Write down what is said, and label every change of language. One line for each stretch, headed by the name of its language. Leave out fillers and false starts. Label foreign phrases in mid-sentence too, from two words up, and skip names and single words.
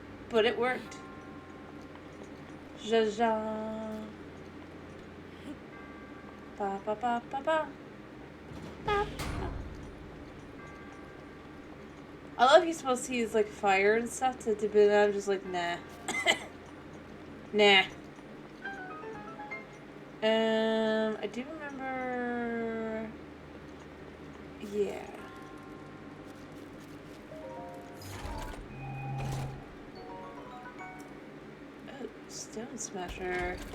English: But it worked. Ja-ja. Ba ba ba ba ba. Ba. I love he's supposed to use like fire and stuff to dip it. I'm just like, nah. Nah. I do remember. Yeah. Oh, Stone Smasher.